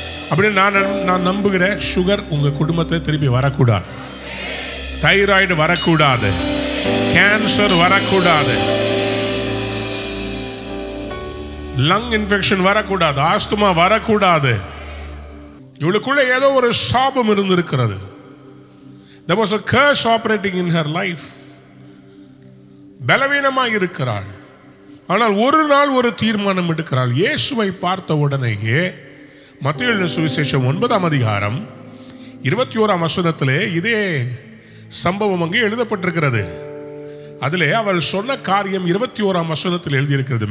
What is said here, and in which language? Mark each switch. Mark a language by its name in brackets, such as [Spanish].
[Tamil] அப்படின்னு நான் நம்புகிறேன். சுகர் உங்க குடும்பத்தில் திருப்பி வரக்கூடாது, தைராய்டு வரக்கூடாது, கேன்சர் வரக்கூடாது, லங் இன்ஃபெக்ஷன் வரக்கூடாது, ஆஸ்துமா வரக்கூடாது. இவளுக்குள்ள ஏதோ ஒரு சாபம் இருந்திருக்கிறது. [English] There was a curse operating in her life. [Tamil] பலவீனமாக இருக்கிறாள். ஆனால் ஒரு நாள் ஒரு தீர்மானம் எடுக்கிறாள். இயேசுவை பார்த்த உடனேயே மத்தேயு எழுதின சுவிசேஷம் 9ஆம் அதிகாரம் 21ஆம் வசனத்திலே இதே சம்பவம் அங்கே எழுதப்பட்டிருக்கிறது. அதிலே அவள் சொன்ன காரியம் 21ஆம் வசனத்தில் எழுதியிருக்கிறது.